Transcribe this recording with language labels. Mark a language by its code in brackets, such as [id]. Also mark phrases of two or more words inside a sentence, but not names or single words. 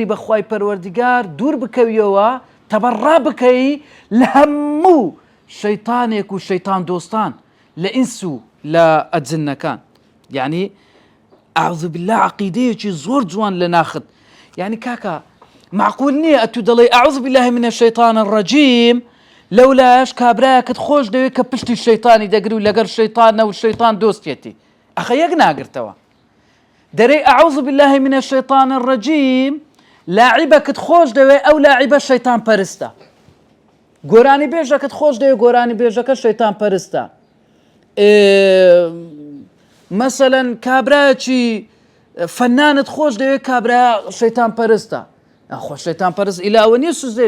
[ckb] بە خوای پەروەردگار دوور بکەویەوە تەبەڕا بکەی لە هەموو شەیطانێک و شەیطان دۆستان لە ئینس و لە ئەجنەکان یعنی [ar] ئەعوذ بالله [ckb] عەقیدەیەکی زۆر جوان لە ناخت یعنی کاکە معقول نییە ئەتوو دەڵێ [ar] ئەعوذ بالله من الشیطان الرجیم [ckb] لەولایش کابرایەکت خۆش دەوێت کە پشتی شەیطانی دەگری و لەگەر شەیطانە و شەیطان دۆستێتی ئەخە یەک ناگرتەوە دەرێ [ar] ئەعوذ بالله من الشیطان الرجیم [ckb] لاعیبەکت خۆش دەوێت ئەو لاعیبە شەیطان پەرستە گۆرانی بێژەکەت خۆش دەوێت گۆرانی بێژەکە شەیطان پەرستە مثلەن کابرایەکی فەنانت خۆش دەوێت کابرا شەیطان پەرستە خۆ شەیطان پەرست ئیلاوە نییە سوزێ